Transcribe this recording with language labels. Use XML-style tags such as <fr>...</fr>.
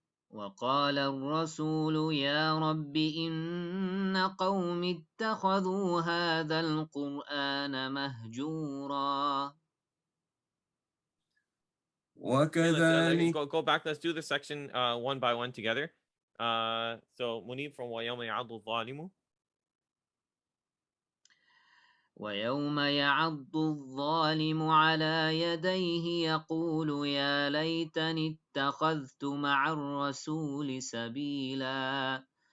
<ar>وقال الرسول يا رب إن قوم اتخذوا هذا القرآن مهجورا. وكذلك</ar> <en>go back. Let's do the section one by one together. So Munib from</en> <ar>ويوم يعض الظالم. ويوم يعض الظالم على يديه يقول يا ليتني اتخذت مع الرسول سبيلا.</ar>